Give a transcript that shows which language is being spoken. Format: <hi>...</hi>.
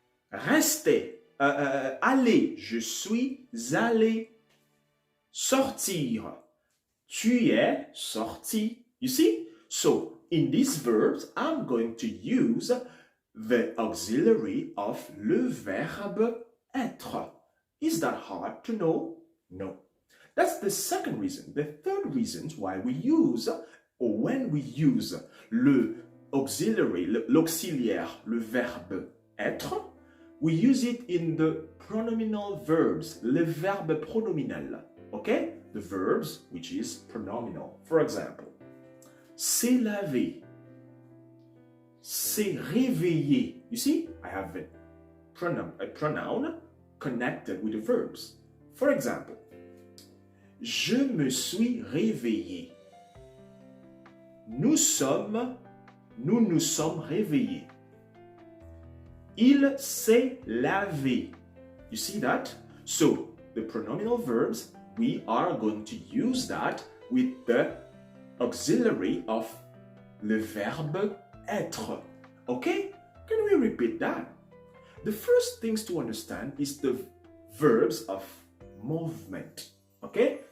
<fr>Rester, aller, je suis allé. Sortir, tu es sorti.</fr> <en>You see? So, in these verbs, I'm going to use the auxiliary of le verbe être. Is that hard to know? No. That's the second reason. The third reason why we use, or when we use le auxiliary, l'auxiliaire, le verbe être, we use it in the pronominal verbs, les verbes pronominal. Okay? The verbs, which is pronominal. For example,</en> <fr>s'est lavé, s'est réveillé.</fr> <en>You see, I have a pronoun connected with the verbs.</en> <fr>For example, je me suis réveillé. Nous nous sommes réveillés. Il s'est lavé.</fr> <en>You see that? So, the pronominal verbs, we are going to use that with the auxiliary of le verbe être. Okay? Can we repeat that? The first things to understand is the verbs of movement. Okay?</en>